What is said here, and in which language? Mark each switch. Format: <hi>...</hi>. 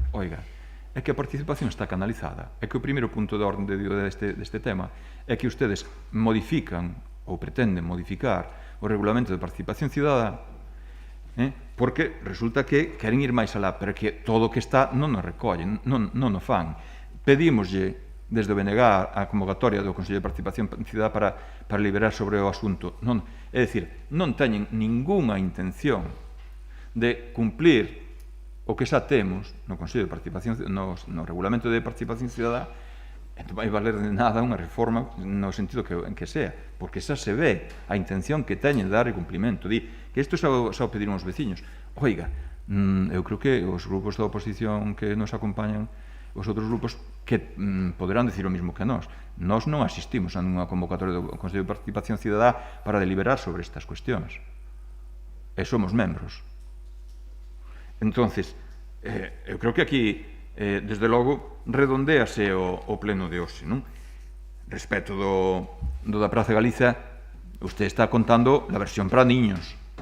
<gl>Oiga, é que a participación está canalizada. É que o primeiro punto de orden deste tema é que ustedes modifican ou pretenden modificar o regulamento de participación cidadá, porque resulta que queren ir máis alá, pero que todo o que está non o recollen, non o fan. Pedímoslle desde o BNG a convocatoria do Consello de Participación Cidadá para liberar sobre o asunto. É dicir, non teñen ningunha intención de cumplir o que xa temos no Consello de Participación, no Regulamento de Participación Cidadá, non vai valer de nada unha reforma no sentido que sea, porque xa se ve a intención que teñen de dar cumplimento. Di que isto xa o pediron os veciños. Oiga, eu creo que os grupos da oposición que nos acompañan, os outros grupos que poderán decir o mismo que nós. Nós non asistimos a unha convocatoria do Consello de Participación Cidadá para deliberar sobre estas cuestións. E somos membros. Entonces, eu creo que aquí, desde logo, redondéase o pleno de hoxe, non? Respecto do da</gl> <es>Praza Galiza, usted está contando la versión para niños.</es>